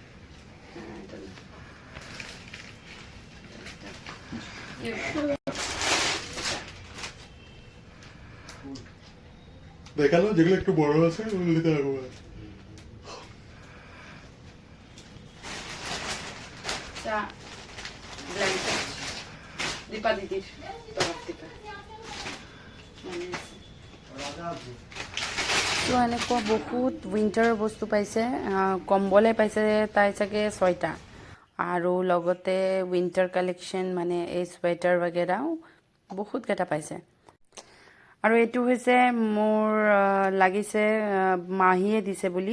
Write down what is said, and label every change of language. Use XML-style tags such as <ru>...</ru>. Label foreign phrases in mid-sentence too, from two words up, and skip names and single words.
<bn>দেখালো যেগুলো একটু বড় আছে ওগুলো দিতে লাগবে।</bn> <as>দীপা দিদির তরফ থেকে তো এনেকুৱা বহুত উইণ্টাৰৰ বস্তু পাইছে। কম্বলে পাইছে তাই চাগে 6টা, আৰু লগতে</as> <en>winter collection</en> <as>মানে এই চুৱেটাৰ বাগেৰাও বহুতকেইটা পাইছে। আৰু এইটো হৈছে মোৰ লাগিছে মাহীয়ে দিছে বুলি।</as>